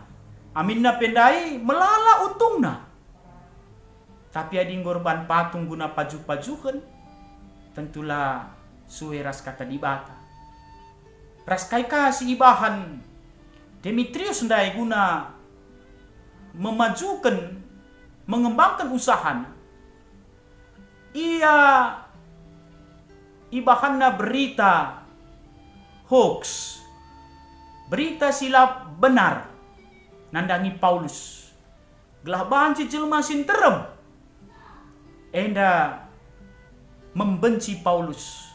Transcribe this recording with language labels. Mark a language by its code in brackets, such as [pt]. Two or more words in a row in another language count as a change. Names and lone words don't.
[btx] Aminna pendai melala untungna. Tapi ading gorban patung guna paju-pajuhan. Tentulah suwe ras kata di bata. Ras kaika si ibahan Demetrius ndai guna [id] memajukan, mengembangkan usahanya. [btx] Ia ibahanna [id] berita hoax, [btx] berita silap benar nandangi Paulus. Gelah banci jelma sinterem enda membenci Paulus.